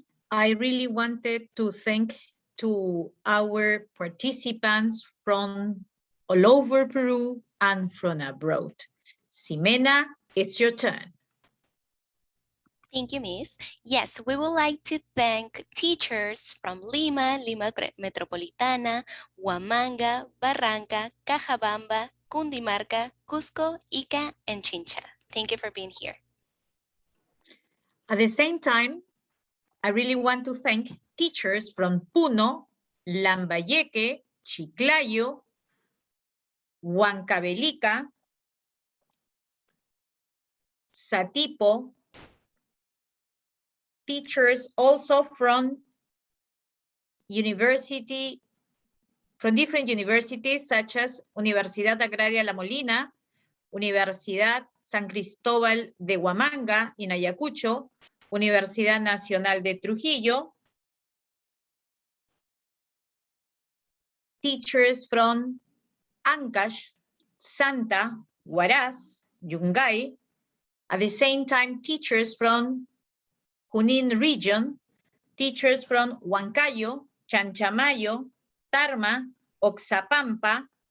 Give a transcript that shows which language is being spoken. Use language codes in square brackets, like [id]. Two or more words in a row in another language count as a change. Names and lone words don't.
[en] I really wanted to thank to our participants from all over Peru and from abroad. Ximena, it's your turn. Thank you, Miss. Yes, we would like to thank teachers from Lima, Lima Metropolitana, Huamanga, Barranca, Cajabamba, Cundinamarca, Cusco, Ica, and Chincha. Thank you for being here. At the same time, I really want to thank teachers from Puno, Lambayeque, Chiclayo, Huancavelica, Satipo, teachers also from University from different universities such as Universidad Agraria La Molina, Universidad San Cristóbal de Huamanga in Ayacucho, Universidad Nacional de Trujillo, teachers from Ancash, Santa, Huaraz, Yungay, at the same time teachers from Junín region, teachers from Huancayo, Chanchamayo, Tarma, Oxapampa,